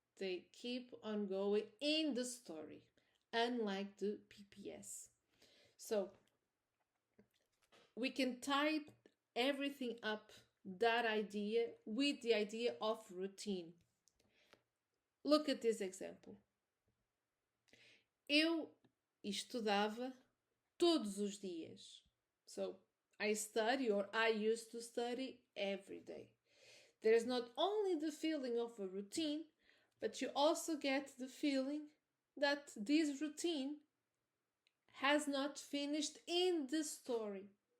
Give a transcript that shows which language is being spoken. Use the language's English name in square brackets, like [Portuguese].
[English] They keep on going in the story, unlike the PPS. So we can tie everything up, that idea, with the idea of routine. Look at this example. [Portuguese] Eu estudava todos os dias. [English] So I study, or I used to study every day. There's not only the feeling of a routine, but you also get the feeling that this routine has not finished in the story.